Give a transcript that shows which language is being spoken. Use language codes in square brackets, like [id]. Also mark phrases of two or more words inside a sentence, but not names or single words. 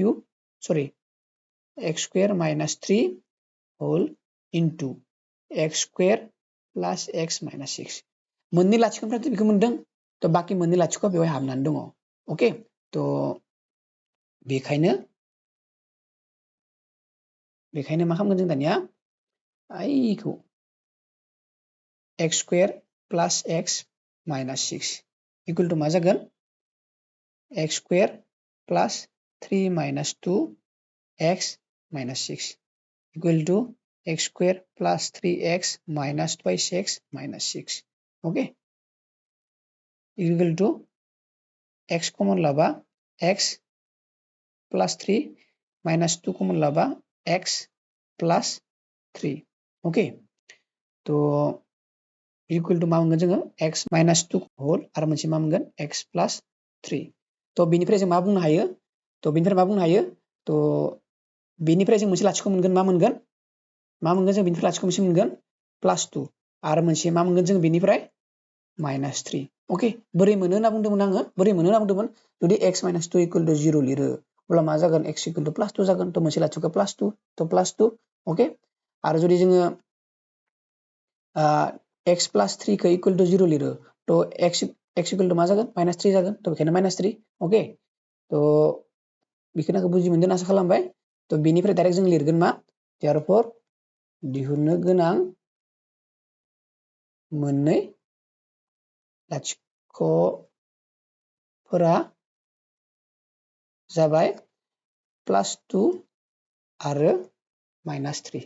[en] square minus 3 whole into x square plus x minus 6 [brx] मोननै लाथिख'निफ्राय बेखौ मोनदों थ' बाखि मोननै लाथिख' बेवहाय हाबनानै दङ अके थ' बेखायनो मा खालामगोन जों दानिया आइखौ [en] x square plus x minus 6 equal to [brx] मा जागोन [en] x square plus 3 minus 2x minus 6 equal to x square plus 3x minus twice x minus 6. Okay, equal to x common laba x plus 3 minus 2 common laba x plus 3. [brx] Okay, तो [en] equal to [brx] मा मोनगोन जोङो [en] x minus 2 whole [brx] आरो मोनसे मा मोनगोन [en] x plus 3. [brx] तो बेनिफ्राय जों मा बुंनो हायो? तो बेनिफ्राय मा बुंनो हायो? तो बेनिफ्राय जों मोनसे लाथिख' मोनगोन मा मोनगोन? मा मोनगोन जों बेनिफ्राय लाथिख' मोनसे मोनगोन plus 2 आरो मोनसे मा मोनगोन जों बेनिफ्राय minus 3. ओके, बोरै मोनो होनना बुंदोंमोन आङो? बोरै मोनो होनना बुंदोंमोन? जुदि [en] x minus 2 equal to 0 [brx] लिरो अब्ला मा जागोन? [en] x equal to plus 2 [brx] जागोन। तो मोनसे लाथिख' plus 2 तो plus 2. ओके, आरो जुदि जोङो [en] x plus 3 [brx] को [en] equal to 0 [brx] लिरो तो [en] x equal to [brx] मा जागोन? minus 3 जागोन। तो बेखायनो minus 3. ओके, तो बेखिनिखौ बुजि मोनदों आसा खालामबाय। तो बेनिफ्राय डाइरेक्ट जों लिरगोन मा? therefore दिहुननो गोनां मोननै लाथिख'फोरा जाबाय +2 आरो -3.